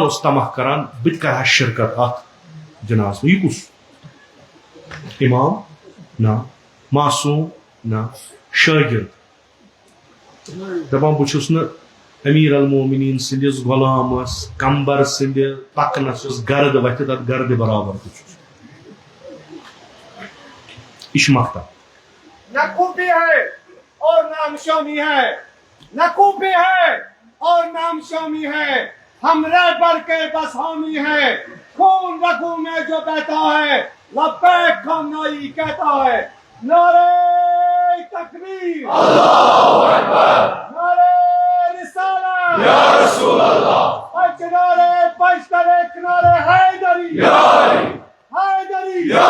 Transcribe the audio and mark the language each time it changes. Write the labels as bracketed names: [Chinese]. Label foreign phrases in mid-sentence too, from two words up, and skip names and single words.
[Kashmiri] اوس طمع کران بہٕ تہِ کرٕ ہا شرکت اتھ جناز یہِ کُس امام نہ معصوم نہ شٲگرد دپان بہٕ چھُس نہٕ امیر المومنین سٕنٛدِس غلامس کمبر سٕنٛدِ پکنس یۄس گرد وتھِ تتھ گردِ برابر تہِ چھُس یہِ چھُ مکتب [Urdu] نہ خوبی ہے اور نام شامی ہے نہ خوبی ہے اور نام شامی ہے ہم رہبر کے بس حامی ہے خون رگوں میں جو بہتا ہے لبیک خامنائی کہتا ہے نعرہ تکبیر [Arabic] اللہ اکبر [Urdu] نعرہ رسالت [Arabic] یا رسول اللہ [Urdu] نعرہ پشترک نعرہ حیدری یا علی حیدری یا